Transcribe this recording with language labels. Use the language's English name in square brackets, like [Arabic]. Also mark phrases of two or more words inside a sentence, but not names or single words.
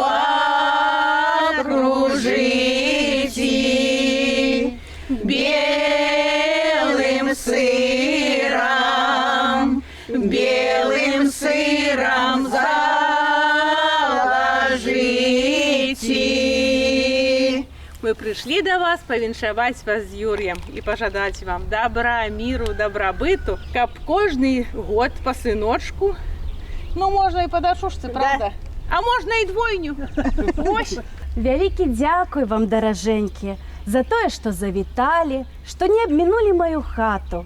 [Russian] окружите, белым сыром, белым сыром заложите. Мы пришли до вас [Belarusian] повіншаваць вас з Юр'ем і пажадаць вам добра, міру, добрабыту, каб кожны год па сыночку, ну можна і па дачушцы, правда? А можна і двойню. Ось. Вялікі дзякуй вам, даражэнькі, за тое, што завіталі, што не абмінулі маю хату.